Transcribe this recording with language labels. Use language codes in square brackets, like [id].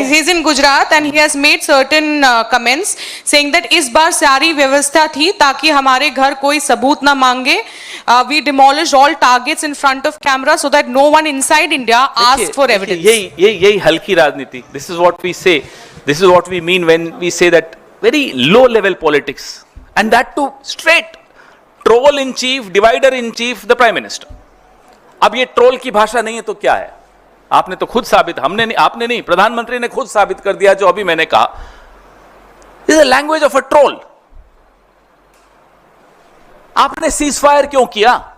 [en] He's in Gujarat and he has made certain comments saying that [hi] इस बार सारी व्यवस्था थी ताकि हमारे घर कोई सबूत ना मांगे. [en] We demolished all targets in front of camera so that no one inside India asked for evidence. [hi] यही हल्की राजनीति. [en] This is what we say. This is what we mean when we say that very low level politics, and that too straight troll in chief, divider in chief, the prime minister. [hi] अब ये troll की भाषा नहीं है तो क्या है? आपने तो खुद साबित, हमने नहीं, आपने नहीं, प्रधानमंत्री ने खुद साबित कर दिया जो अभी मैंने कहा। [en] This is language of a troll. [hi] आपने सीज फायर क्यों किया?